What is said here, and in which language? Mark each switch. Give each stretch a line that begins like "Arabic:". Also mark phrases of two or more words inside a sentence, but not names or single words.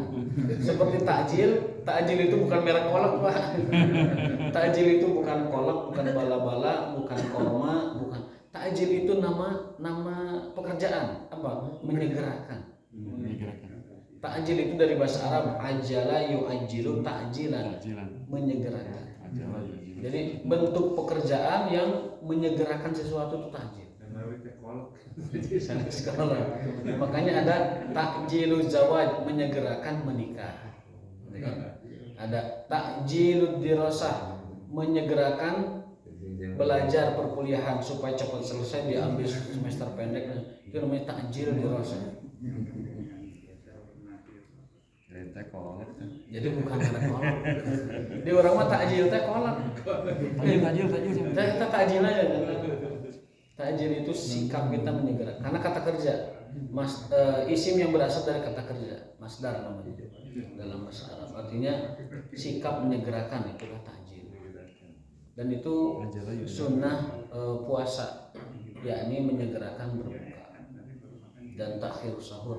Indonesian: Seperti takjil itu bukan merek kolak, Pak. Takjil itu bukan kolak, bukan bala-bala, bukan korma, bukan. Takjil itu nama pekerjaan, apa? Menyegerakan. Ta'jil itu dari bahasa Arab
Arabic: عجل يعجل تعجيلا,
Indonesian: Tajilan. menyegerakan.
Arabic: عجل يعجل.
Indonesian: Jadi bentuk pekerjaan yang menyegerakan sesuatu itu ta'jil. Sekolah. Makanya ada
Arabic: تعجيل زواج,
Indonesian: menyegerakan menikah. Ada
Arabic: تعجيل دراسة,
Indonesian: menyegerakan belajar perkuliahan supaya cepat selesai diambil semester pendek. Itu namanya
Arabic: تعجيل دراسة.
Indonesian: Jadi bukan anak kolak.
Sundanese: Di orang mah ta'jil teh kolak.
Indonesian: Tajil. Kita ta'jil aja. Ta'jil itu sikap kita menyegerakan. Karena kata kerja, isim yang berasal dari kata kerja, masdar namanya dalam bahasa Arab. Artinya sikap menyegerakan, itulah ta'jil. Dan itu sunnah puasa, yakni menyegerakan berbuka dan takhir sahur.